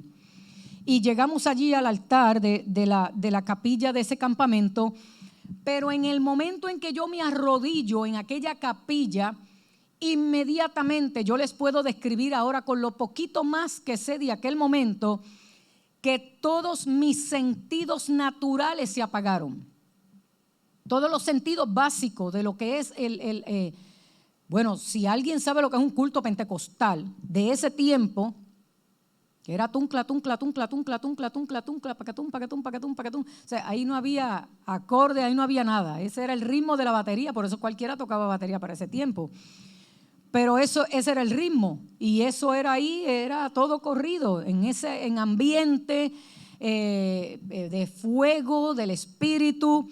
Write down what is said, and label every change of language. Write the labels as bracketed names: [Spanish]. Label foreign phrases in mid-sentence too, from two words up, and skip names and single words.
[Spanish] Y llegamos allí al altar de la capilla de ese campamento, pero en el momento en que yo me arrodillo en aquella capilla, inmediatamente yo les puedo describir ahora, con lo poquito más que sé de aquel momento, que todos mis sentidos naturales se apagaron. Todos los sentidos básicos de lo que es bueno, si alguien sabe lo que es un culto pentecostal de ese tiempo, que era tuncla, tuncla, tuncla, tuncla, tuncla, tuncla, tuncla, paquetún, paquetún, paquetún, paquetún. O sea, ahí no había acorde, ahí no había nada. Ese era el ritmo de la batería, por eso cualquiera tocaba batería para ese tiempo. Pero ese era el ritmo y eso era ahí, era todo corrido en ambiente de fuego, del Espíritu.